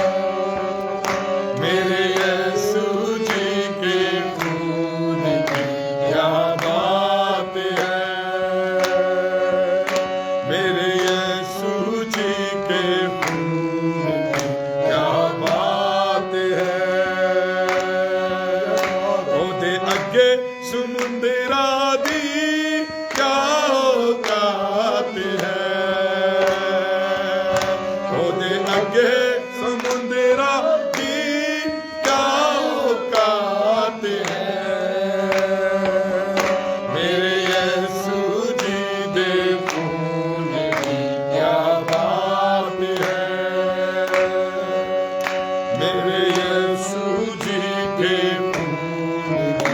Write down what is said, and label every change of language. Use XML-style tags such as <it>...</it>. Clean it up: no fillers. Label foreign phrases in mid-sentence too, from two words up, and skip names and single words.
<ur>میرے یسوع جی کے خون کی کیا بات ہے، میرے یسوع جی کے خون کی کیا بات ہے،</ur> <pa>اودے اگے سمندراں دی کیا اوقات ہے، اودے اگے سمندراں دی کیا اوقات ہے،</pa> <ur>میرے یسوع جی دے خون کی کیا بات ہے، میرے یسوع جی کے خون کی</ur>